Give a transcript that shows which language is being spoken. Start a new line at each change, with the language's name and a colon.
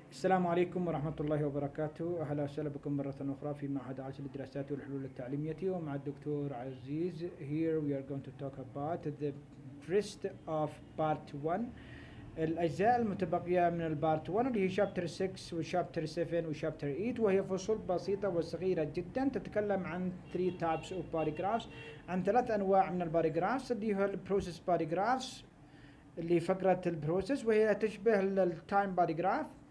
Arabic: السلام عليكم ورحمة الله وبركاته. أهلا وسهلا بكم مرة أخرى في معهد عالي للدراسات والحلول التعليمية ومع الدكتور عزيز.
English: Here we are going to talk about the rest of part 1.
Arabic: الأجزاء المتبقية من البارت 1 اللي هي شابتر 6 وشابتر 7 وشابتر 8، وهي فصول بسيطة وصغيرة جدا تتكلم عن
English: 3 types of paragraphs،
Arabic: عن 3 أنواع من الباراجرافز اللي هو البروسيس باراجرافز اللي فقرة البروسيس وهي تشبه التايم باراجراف،